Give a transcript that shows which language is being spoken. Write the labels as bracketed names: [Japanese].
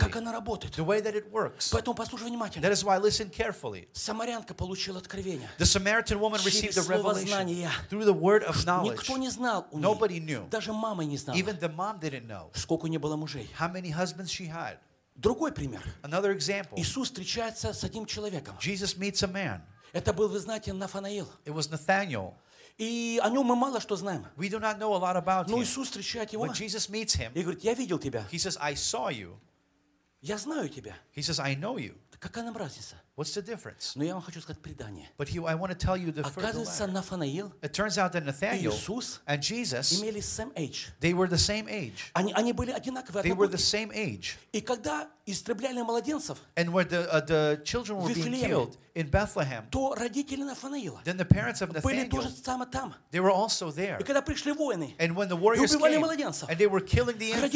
[English] The way that it works. That is why I listen carefully. The Samaritan woman received a revelation through the word of knowledge. Nobody knew. Even the mom didn't know how many husbands she had. [Russian] Другой пример. [English] Another example. [Russian] Иисус встречается с одним человеком. [English] Jesus meets a man. [Russian] Это был, вы знаете, Нафанаил. [English] It was Nathanael. [Russian] И о нем мы мало что знаем. [English] We do not know a lot about him. [Russian] Но Иисус встречает его. [English] But Jesus meets him. [Russian] И говорит, я видел тебя. [English] He says, I saw you. [Russian] Я знаю тебя. [English] He says, I know you. [Russian] Какая нам разница? [English] What's the difference? [Russian] Но я вам хочу сказать предание. [English] But I want to tell you the [Russian] оказывается, Нафанаил [English] it turns out that Nathanael [Russian] и Иисус [English] and Jesus, [Russian] имели [English] same age. They were the same age. [Russian] Они были одинаковые. [English] They were the same age. [Russian] И когда истребляли младенцев [English] and where the children were being killed in Bethlehem, [Russian] то родители Нафанаила [English] then the parents of Nathanael, [Russian] были тоже там и там. [English] They were also there. [Russian] И когда пришли воины [English] and when the warriors [Russian] и убивали [English] came, [Russian] младенцев [English] and they were killing the infants,